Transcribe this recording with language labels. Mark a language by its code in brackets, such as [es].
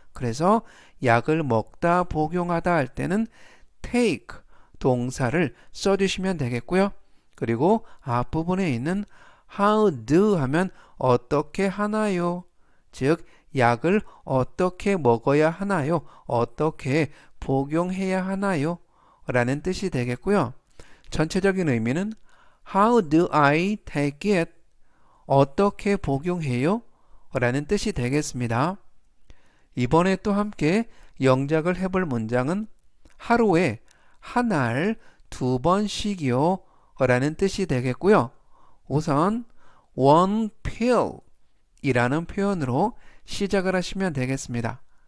[ko] 그래서 약을 먹다, 복용하다 할 때는 take 동사를 써주시면 되겠고요. 그리고 앞부분에 있는 [en] how do [ko] 하면 어떻게 하나요? 즉 약을 어떻게 먹어야 하나요? 어떻게 복용해야 하나요? 라는 뜻이 되겠고요. 전체적인 의미는 [en] How do I take it? [ko] 어떻게 복용해요? 라는 뜻이 되겠습니다. 이번에 또 함께 영작을 해볼 문장은 하루에 한 알 2번씩이요 라는 뜻이 되겠고요. 우선 [en] one pill [ko] 이라는 표현으로 시작을 하시면 되겠습니다.